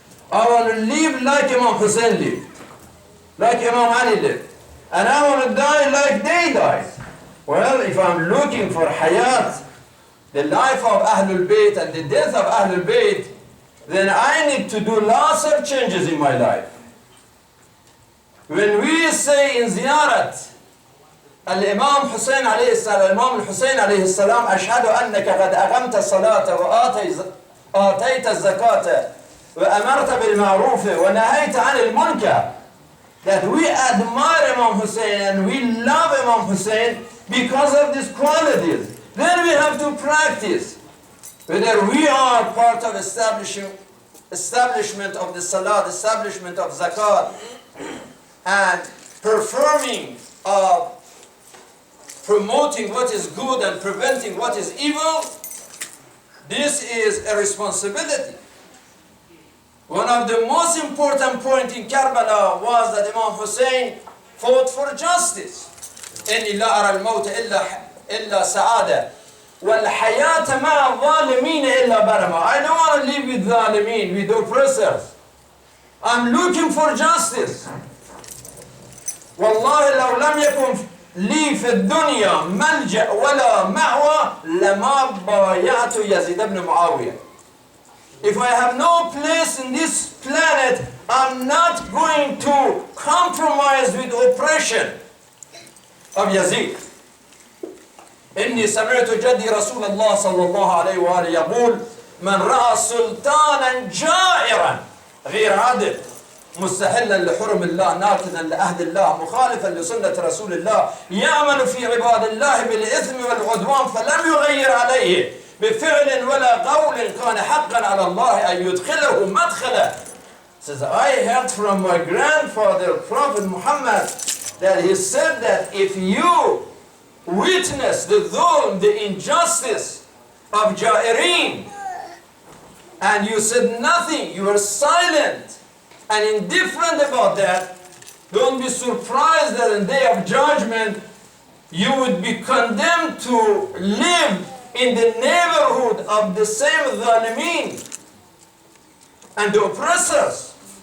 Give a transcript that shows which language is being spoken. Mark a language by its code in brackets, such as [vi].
[en] I want to live like Imam Hussein lived, like Imam Ali lived, and I want to die like they died. Well, if I'm looking for hayat, the life of Ahlul Bayt and the death of Ahlul Bayt, then I need to do lots of changes in my life. When we say in ziyarat, [ar] الإمام حسين عليه السلام الإمام الحسين عليه السلام أشهد أنك قد أقمت الصلاة وآتيت الزكاة وأمرت بالمعروف ونهيت عن المنكر, [en] that we admire Imam Hussein and we love Imam Hussein because of these qualities. Then we have to practice. Whether we are part of establishment of the salat, establishment of zakat, and performing of promoting what is good and preventing what is evil, this is a responsibility. One of the most important points in Karbala was that Imam Hussein fought for justice. [ar] إني لا أرى الموت إلا سعادة والحياة مع الظالمين إلا برمة. [en] I don't want to live with ظالمين, with oppressors. I'm looking for justice. [ar] والله لو لم يكن لي في الدنيا ملجأ ولا مأوى لما بايعت يزيد بن معاوية. [en] If I have no place in this planet, I'm not going to compromise with oppression of Yazid. [ar] إني سمعت جدي رسول الله صلى الله عليه وآله يقول من رأى سلطانا جائرا غير عادل مستحلا لحرم الله ناقضا لعهد الله مخالفا لسنة رسول الله يعمل في عباد الله بالإثم والعدوان فلم يغير عليه بفعل ولا قول كان حقا على الله أن يدخله مدخلا. [en] Says, I heard from my grandfather Prophet Muhammad that he said that if you witness the dhulm, the injustice of Jairin, and you said nothing, you were silent and indifferent about that, don't be surprised that in the day of judgment you would be condemned to live in the neighborhood of the same dhalimin and the oppressors.